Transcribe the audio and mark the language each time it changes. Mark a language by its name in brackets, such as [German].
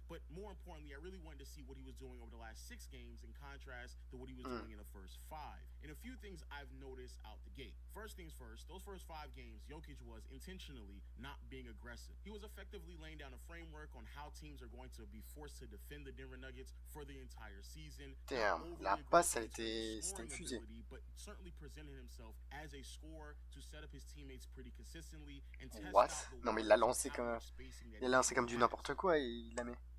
[English] But more importantly, I really wanted to see what he was doing over the last 6 games in contrast to what he was doing in the first 5. And a few things I've noticed out the gate. First things first, those first 5 games, Jokic was intentionally not being aggressive. He was effectively laying down a framework on how teams are going to be forced to defend the Denver Nuggets for the entire season. [French] Damn, la passe, c'était une fusée. [English] But certainly presented himself as a scorer to set up his teammates pretty consistently and test What? out the [French] Non mais il l'a lancé comme du n'importe quoi et il la met.